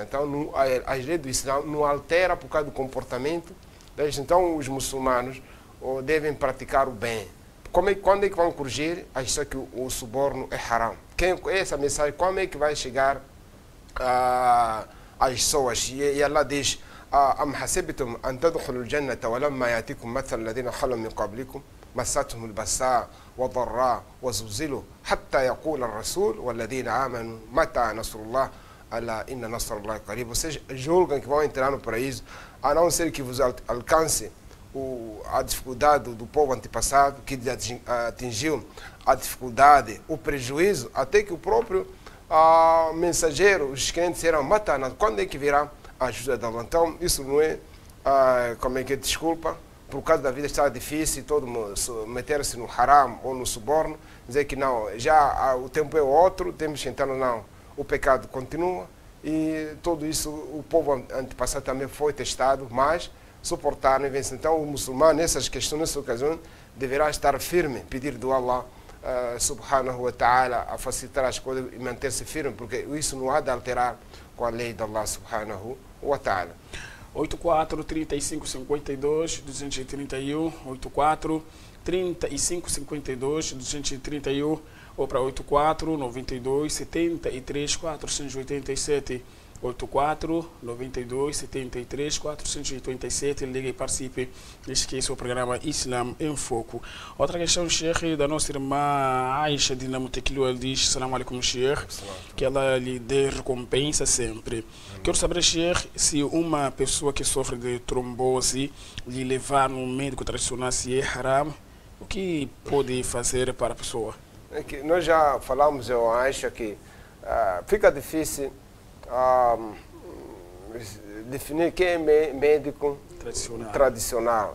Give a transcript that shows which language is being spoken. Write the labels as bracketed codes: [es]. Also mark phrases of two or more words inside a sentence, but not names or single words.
[pt] Então, as leis do Islã não altera por causa do comportamento. Então, os muçulmanos devem praticar o bem. Quando é que vão corrigir? A história que o suborno é haram. Essa mensagem, como é que vai chegar às pessoas? E Allah diz: [ar] أم حسبتم أن تدخلوا الجنة ولما يأتكم مثل الذين خلوا من قبلكم مستهم البأساء والضراء وزلزلوا حتى يقول الرسول والذين آمنوا متى نصر الله ألا إن نصر الله قريب. [pt] Vocês julgam que vão entrar no paraíso, a não ser que vos alcance a dificuldade do povo antepassado, que atingiu a dificuldade, o prejuízo, até que o próprio mensageiro, os crentes disseram: quando é que virá a ajuda de Allah? Então, isso não é, como é que é, desculpa, por causa da vida estar difícil, todo mundo meter-se no haram ou no suborno, dizer que não, já o tempo é outro, temos que entrar, não, o pecado continua, e tudo isso, o povo antepassado também foi testado, mas suportaram e venceram. Então, o muçulmano, nessas questões, nessa ocasião, deverá estar firme, pedir do Allah [ar] سبحانه وتعالى [pt] a facilitar as coisas e manter-se firme, porque isso não há de alterar com a lei de Allah [ar] سبحانه وتعالى. [pt] 84 35 52 231 84 35 52 231 ou para 84 92 73 487 84 92 73 487. Ligue e participe. Esqueça o programa Islam em Foco. Outra questão, Sheikh, da nossa irmã Aisha Dinamo Tequilo. Ela diz: [ar] سلام عليكم, [pt] Sheikh, que ela lhe dê recompensa sempre. Quero saber, Sheikh, se uma pessoa que sofre de trombose lhe levar no médico tradicional, se é haram, o que pode fazer para a pessoa? É que nós já falamos, eu acho que fica difícil definir quem é médico tradicional.